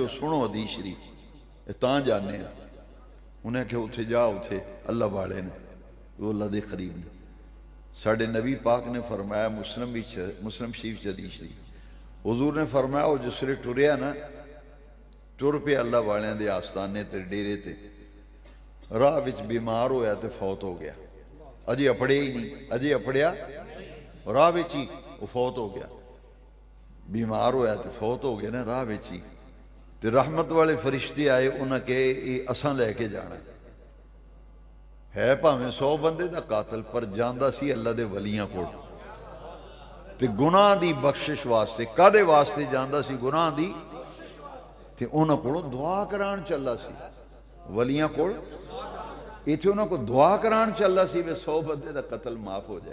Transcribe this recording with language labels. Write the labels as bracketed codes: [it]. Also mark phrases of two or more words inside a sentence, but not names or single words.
[pa] سنو حدیث شریف تاں جانے ہیں. انہیں کہ اتھے جا, اتھے اللہ والے نے, وہ اللہ دے قریب نے. ساڑھے نبی پاک نے فرمایا مسلم شریف حدیث شریف, حضور نے فرمایا وہ جس لئے ٹریا نا, ٹر پہ اللہ والے دے آستانے تے ڈیرے تے, راہ وچ بیمار ہویا تے فوت ہو گیا. اجے اپڑے ہی نہیں, اجے اپڑیا راہ وچ ہی وہ فوت ہو گیا. بیمار ہویا تے فوت ہو گیا نا راہ وچ ہی. تے رحمت والے فرشتے آئے, انہاں کہ اساں لے کے جانا. ہے ਭਾਵੇਂ 100 ਬੰਦੇ ਦਾ ਕਾਤਲ, ਪਰ ਜਾਂਦਾ ਸੀ ਅੱਲਾ ਦੇ ਵਲੀਆਂ ਕੋਲ ਤੇ ਗੁਨਾਹ ਦੀ ਬਖਸ਼ਿਸ਼ ਵਾਸਤੇ। ਕਾਦੇ ਵਾਸਤੇ ਜਾਂਦਾ ਸੀ? ਗੁਨਾਹ ਦੀ। ਤੇ ਉਹਨਾਂ ਕੋਲੋਂ ਦੁਆ ਕਰਾਉਣ ਚੱਲਾ ਸੀ ਵਲੀਆਂ ਕੋਲ। ਇੱਥੇ ਉਹਨਾਂ ਕੋਲ ਦੁਆ ਕਰਾਉਣ ਚੱਲਾ ਸੀ ਵੀ 100 ਬੰਦੇ ਦਾ ਕਤਲ ਮਾਫ ਹੋ ਜਾਏ।